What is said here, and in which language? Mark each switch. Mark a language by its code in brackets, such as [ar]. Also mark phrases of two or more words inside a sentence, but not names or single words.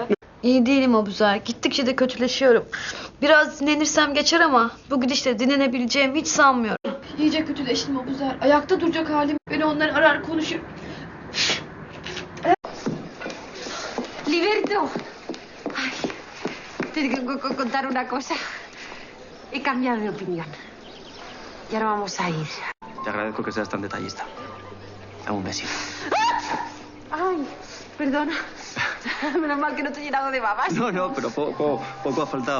[tr] İyi değilim Abuzer, gittikçe de kötüleşiyorum. Biraz dinlenirsem geçer ama bu gidişle dinlenebileceğimi hiç sanmıyorum. İyice kötüleştim Abuzer, ayakta duracak halim. Beni onlar arar konuşur. [es] Liberto, ay, te tengo que contar una cosa. He cambiado de opinión. Ya no vamos a ir. Te agradezco que seas tan detallista. Dame un besito. Ay, perdona. Menos mal que no te he llenado de babas. No, pero poco ha faltado.